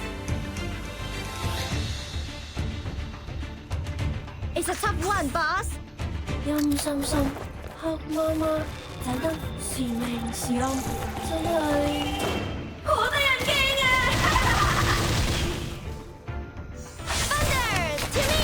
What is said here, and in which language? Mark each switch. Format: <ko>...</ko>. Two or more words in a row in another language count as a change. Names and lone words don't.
<en>It's a tough one, boss.</en> <yue>陰森森，黑麻麻，睇得是明是暗，真係好得人驚啊</yue> <en>！Thunder to me.</en>